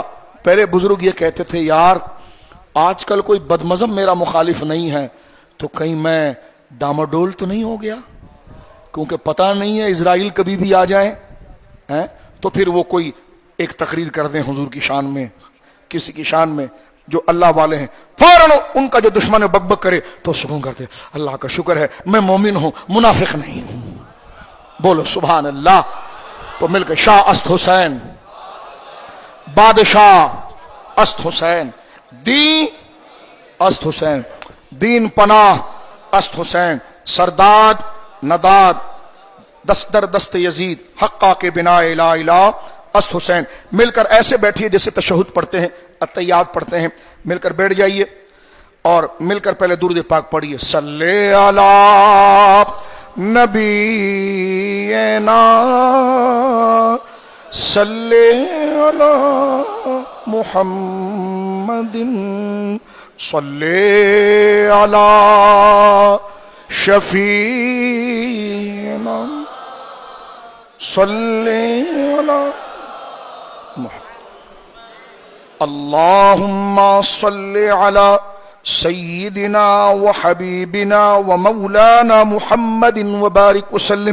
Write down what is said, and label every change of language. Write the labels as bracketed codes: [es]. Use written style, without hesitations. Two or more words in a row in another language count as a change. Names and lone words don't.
[ur] پہلے بزرگ یہ کہتے تھے، یار آج کل کوئی بدمزم میرا مخالف نہیں ہے تو کہیں میں ڈاماڈول تو نہیں ہو گیا، کیونکہ پتہ نہیں ہے اسرائیل کبھی بھی آ جائیں، تو پھر وہ کوئی ایک تقریر کر دیں حضور کی شان میں، کسی کی شان میں، جو اللہ والے ہیں، فوراً ان کا جو دشمن بک بک کرے تو سکون کرتے، اللہ کا شکر ہے میں مومن ہوں، منافق نہیں ہوں۔ [fa] بولو [ar] سبحان اللہ۔ [ur] تو مل کے [fa] شاہ است حسین، بادشاہ است حسین، دین است حسین، دین پناہ است حسین، سرداد نداد دست در دست یزید، حقا کے بنا لا الہ است حسین۔ [ur] مل کر ایسے بیٹھیے جیسے تشہد پڑھتے ہیں، التحیات پڑھتے ہیں، مل کر بیٹھ جائیے اور مل کر پہلے درود پاک پڑھیے، [ar] صلی علی نبینا صلی علی محمد محمد صلی علی شفیعنا صلی علی محمد اللہم صلی علی سیدنا و حبیبنا و مولانا محمد وبارک وسلم.